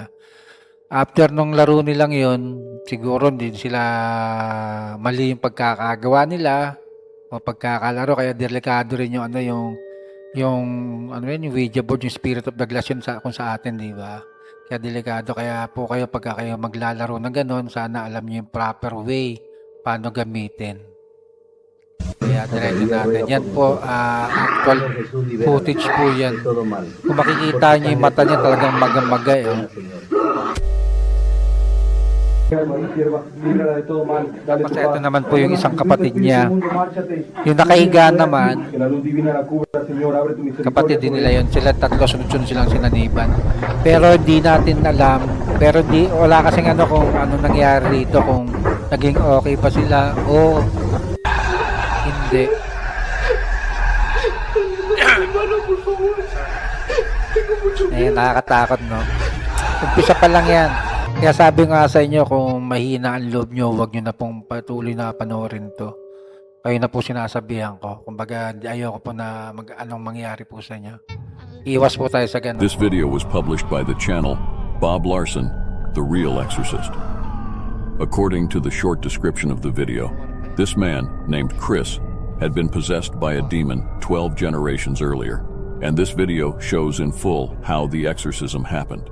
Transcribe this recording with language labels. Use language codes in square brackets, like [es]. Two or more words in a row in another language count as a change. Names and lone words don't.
[tl] After nung laro nilang yun, siguro hindi sila mali yung pagkakagawa nila o pagkakalaro, kaya delikado rin yung yung Ouija board, yung Spirit of the Glass yun kung sa atin, di ba? Kaya delikado, kaya po kayo pagka kayo maglalaro ng ganun, sana alam niyo yung [en] proper way [tl] paano gamitin. Kaya diretso natin. Yan po, actual [es] Señor Jesús, libérala [tl] footage po yan. [es] de todo mal. [tl] Kung makikita niyo yung mata niya, talagang maga-maga eh. Oh. [es] Señor. María, sierva, líbrala de todo mal, dale tu [tl] Kasi [es] paz. [tl] ito naman po yung [es] En nombre [tl] isang [es] de [tl] kapatid [es] Jesucristo, [tl] niya. [es] espíritu inmundo, márchate. [tl] Yung [es] No [tl] nakahiga [es] tienes poder [tl] naman, [es] aquí. Que la luz divina la cubra, Señor. Abre tu misericordia [tl] kapatid din [es] sobre [tl] nila [es] él. [tl] yun. Sila tatlo, sunod-sunod silang sinaniban. Pero hindi natin alam. Pero wala kasing kung ano nangyari dito, kung naging okay pa sila o hindi. Nakakatakot, no? Umpisa pa lang yan. Kaya sabi nga sa inyo, kung mahina ang loob nyo, huwag nyo na pong patuloy na panoorin to. Kayo na po sinasabihan ko. Kumbaga, ayoko po na anong mangyari po sa inyo. Iwas po tayo sa ganun. [en] This video was published by the channel Bob Larson, The Real Exorcist. According to the short description of the video, this man, named Chris, had been possessed by a demon 12 generations earlier, and this video shows in full how the exorcism happened.